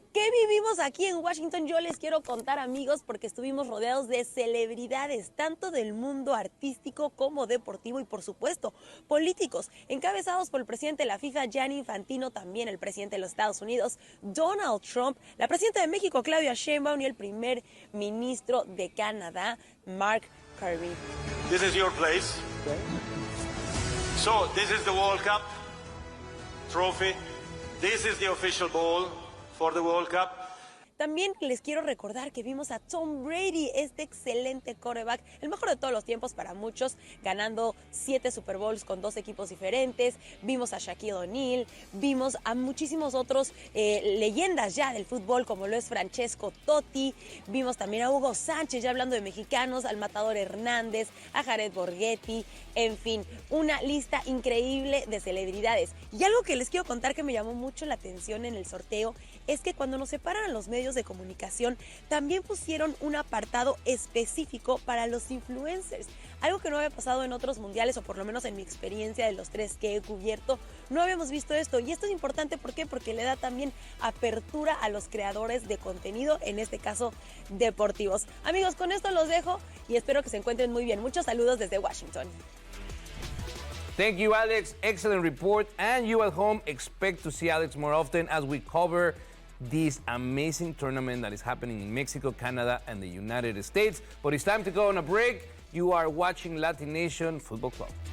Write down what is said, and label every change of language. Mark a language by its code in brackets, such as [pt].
[es] ¿Qué vivimos aquí en Washington? Yo les quiero contar, amigos, porque estuvimos rodeados de celebridades, tanto del mundo artístico como deportivo y, por supuesto, políticos, encabezados por el presidente de la FIFA, Gianni Infantino, también el presidente de los Estados Unidos, Donald Trump, la presidenta de México, Claudia Sheinbaum, y el primer ministro de Canadá, Mark Carney. [en] This is your place. So, this is the World Cup trophy. This is the official ball for the World Cup. [es] También les quiero recordar que vimos a Tom Brady, este excelente quarterback, el mejor de todos los tiempos para muchos, ganando 7 Super Bowls con 2 equipos diferentes. Vimos a Shaquille O'Neal, vimos a muchísimos otros leyendas ya del fútbol, como lo es Francesco Totti. Vimos también a Hugo Sánchez, ya hablando de mexicanos, al Matador Hernández, a Jared Borghetti, en fin, una lista increíble de celebridades. Y algo que les quiero contar que me llamó mucho la atención en el sorteo es que cuando nos separan a los medios de comunicación, también pusieron un apartado específico para los influencers. Algo que no había pasado en otros mundiales, o por lo menos en mi experiencia de los 3 que he cubierto, no habíamos visto esto. Y esto es importante, ¿por qué? Porque le da también apertura a los creadores de contenido, en este caso deportivos. Amigos, con esto los dejo y espero que se encuentren muy bien. Muchos saludos desde Washington. [en] Thank you, Alex. Excellent report. And you at home, expect to see Alex more often as we cover this amazing tournament that is happening in Mexico, Canada, and the United States. But it's time to go on a break. You are watching LatiNation Football Club.